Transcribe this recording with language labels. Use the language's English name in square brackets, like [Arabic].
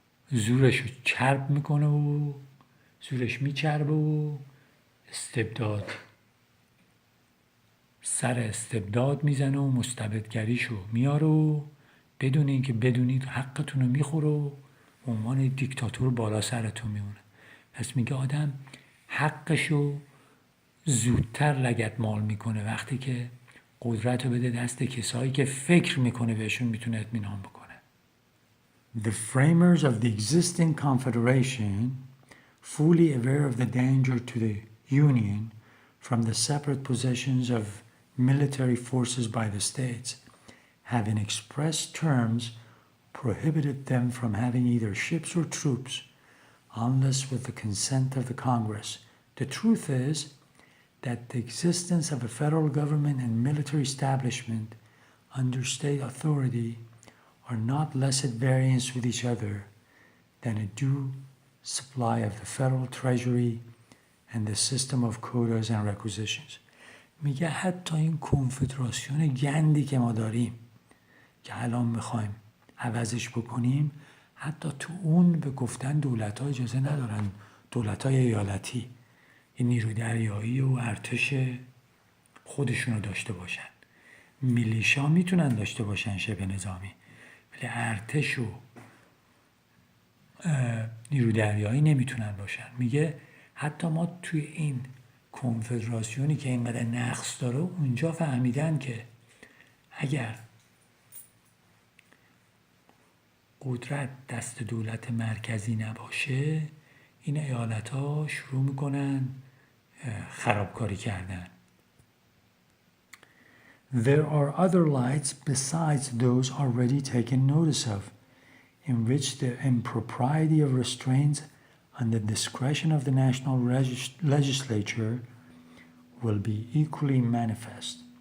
[Persian] زورشو چرب میکنه و زورش میچربه و استبداد سر استبداد میزنه و مستبدگریشو میاره و بدون اینکه بدونید حقتون رو میخوره و عنوان دیکتاتور بالا سرتون میمونه. پس میگه آدم حقشو زودتر لگد مال میکنه وقتی که قدرت رو بده دست کسایی که فکر میکنه بهشون میتونه اطمینان بکنه. [English] The framers of the existing confederation, fully aware of the danger to the Union from the separate possessions of military forces by the states, have in express terms prohibited them from having either ships or troops unless with the consent of the Congress. The truth is that the existence of a federal government and military establishment under state authority are not less at variance with each other than a due supply of the federal treasury and the system of quotas and requisitions. [Persian] میگه حتی این کنفدراسیون گندی که ما داریم که الان میخوایم عوضش بکنیم، حتی تو اون به گفتن دولت‌ها اجازه ندارن، دولت‌های ایالتی این نیروی دریایی و ارتش خودشونو داشته باشن. میلیشا میتونن داشته باشن شبه نظامی، ولی ارتش و نیروی دریایی نمیتونن باشن. میگه حتی ما توی این کنفدراسیونی که اینقدر نقص داره اونجا فهمیدن که اگر قدرت دست دولت مرکزی نباشه این ایالت ها شروع میکنن خرابکاری کردن. [English] There are other lights besides those already taken notice of, in which the impropriety of restraints on the discretion of the national legislature will be equally manifest.